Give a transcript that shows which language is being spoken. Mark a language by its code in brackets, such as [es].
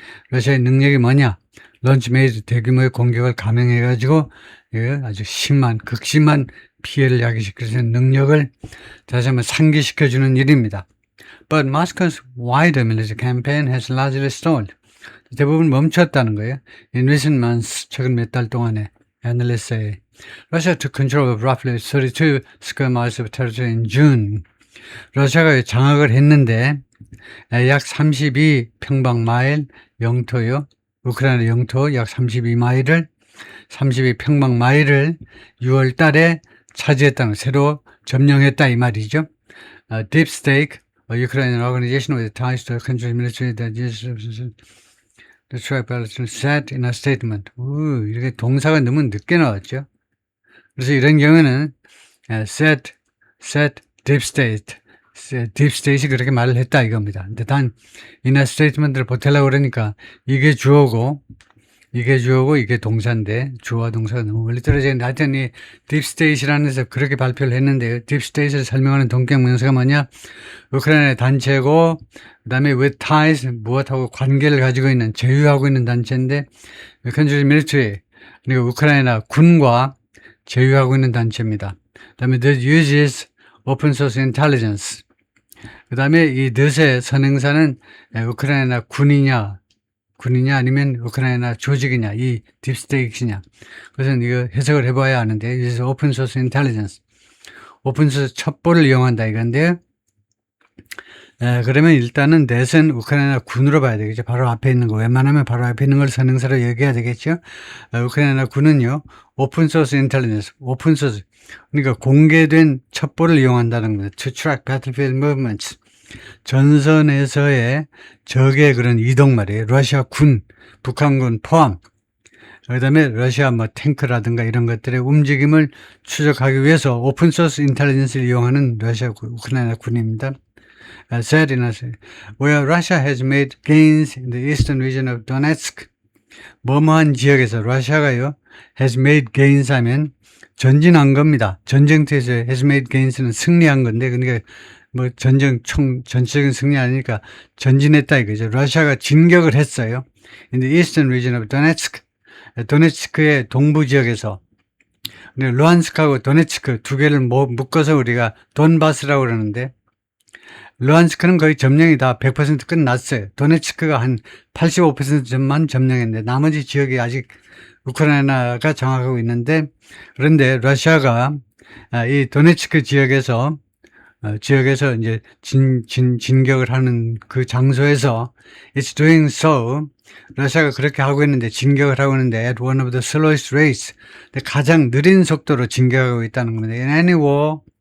[ko] 러시아의 능력이 뭐냐? 런치 메이저, 대규모의 공격을 감행해가지고 아주 심한, 극심한 피해를 야기시킬 수 있는 능력을 다시 한번 상기시켜주는 일입니다. [en] But Moscow's wider military campaign has largely stalled. [ko] 대부분 멈췄다는 거예요. [en] In recent months, [ko] 최근 몇 달 동안에 [en] analysts say Russia took control of roughly 32 square miles of territory in June. [ko] 러시아가 장악을 했는데 약 32평방마일 영토요. 우크라이나 영토 약 32평방마일을 6월 달에 차지했다는, 새로 점령했다 이 말이죠. [en] Deep State, Ukrainian organization with ties to the country's military that the strike said in a statement. [ko] 이렇게 동사가 너무 늦게 나왔죠. 그래서 이런 경우는 said, Deep State. 딥스테이트이 그렇게 말을 했다 이겁니다. 근데 단 이나 스테이트먼트를 보태려고 그러니까 이게 주어고 이게 동사인데 주어와 동사가 너무 멀리 떨어져 있는데, 하여튼 이 딥스테이트라는 데서 그렇게 발표를 했는데요. 딥스테이트를 설명하는 동격 명사가 뭐냐? 우크라이나의 단체고, 그 다음에 [en] with ties, [ko] 무엇하고 관계를 가지고 있는, 제휴하고 있는 단체인데, [en] country military, [ko] 그리고 우크라이나 군과 제휴하고 있는 단체입니다. 그 다음에 [en] that uses open source intelligence. [ko] 그 다음에 이 넷의 선행사는 우크라이나 군이냐 아니면 우크라이나 조직이냐, 이 딥스테이트냐. 그래서 이거 해석을 해봐야 하는데, 그래서 오픈 소스 인텔리전스, 오픈 소스 첩보를 이용한다 이건데요. 그러면 일단은 넷은 우크라이나 군으로 봐야 되겠죠. 바로 앞에 있는 거, 웬만하면 바로 앞에 있는 걸 선행사로 얘기해야 되겠죠. 우크라이나 군은요, 오픈 소스 인텔리전스, 오픈 소스, 그러니까 공개된 첩보를 이용한다는 거예요. [en] To track battlefield movements. [ko] 전선에서의 적의 그런 이동 말이에요. 러시아 군, 북한군 포함. 그 다음에 러시아 탱크라든가 이런 것들의 움직임을 추적하기 위해서 오픈소스 인텔리전스를 이용하는 러시아 우크라이나 군입니다. [en] said in a where Russia has made gains in the eastern region of Donetsk. [ko] 뭐뭐한 지역에서 러시아가요 [en] has made gains [ko] 하면 전진한 겁니다. 전쟁터에서 [en] has made gains [ko] 는 승리한 건데, 그러니까 전체적인 승리 아니니까 전진했다 이거죠. 러시아가 진격을 했어요. [en] In the eastern region of Donetsk. [ko] 도네츠크의 동부 지역에서. 루안스크하고 도네츠크 두 개를 묶어서 우리가 돈바스라고 그러는데, 루안스크는 거의 점령이 다 100% 끝났어요. 도네츠크가 한 85%만 점령했는데 나머지 지역이 아직 우크라이나가 장악하고 있는데, 그런데 러시아가 이 도네츠크 지역에서 이제 진격을 하는 그 장소에서 [en] it's doing so, [ko] 러시아가 그렇게 하고 있는데, 진격을 하고 있는데 [en] at one of the slowest rates, [ko] 가장 느린 속도로 진격하고 있다는 겁니다. [en] In any war,